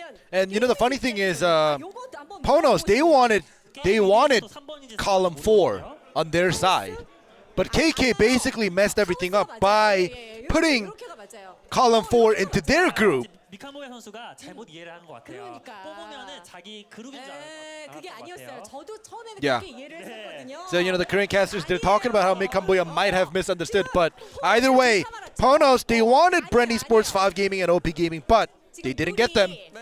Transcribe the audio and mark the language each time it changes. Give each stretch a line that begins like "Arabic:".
English: And the funny thing is, Ponos, they wanted column 4 on their side. But KK basically messed everything up by putting column 4 into their group.
Korean: 미칸보야 선수가 잘못 이해를 한 것 같아요. 뽑으면은 자기 그룹인 줄 알았던 그게 아니었어요. 저도 처음에는
English: Yeah.
Korean: 그렇게 이해를 했었거든요.
English: So, the Korean casters, they're talking about how Mikamboya might have misunderstood. But either way, Ponos, they wanted Brandy Sports 5 Gaming and OP Gaming, but they didn't get them.